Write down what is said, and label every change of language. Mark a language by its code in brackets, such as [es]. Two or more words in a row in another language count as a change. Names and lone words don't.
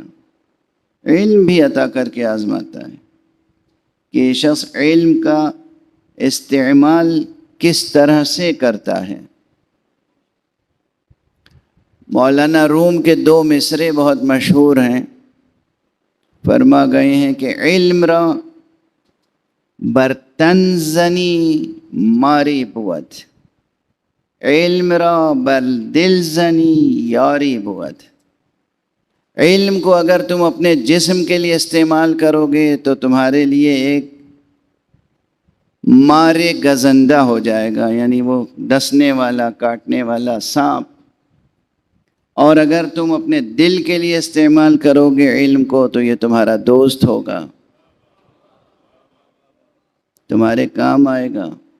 [ur] علم بھی عطا کر کے آزماتا ہے کہ شخص علم کا استعمال کس طرح سے کرتا ہے. مولانا روم کے 2 مصرے بہت مشہور ہیں. فرما گئے ہیں کہ [fa] علم را برتن زنی ماری بود، علم را بر دل زنی یاری بود. [ur] علم کو اگر تم اپنے جسم کے لیے استعمال کرو گے تو تمہارے لیے ایک [fa] مارے گزندہ [ur] ہو جائے گا، یعنی وہ ڈسنے والا، کاٹنے والا سانپ. اور اگر تم اپنے دل کے لیے استعمال کرو گے علم کو تو یہ تمہارا دوست ہوگا، تمہارے کام آئے گا.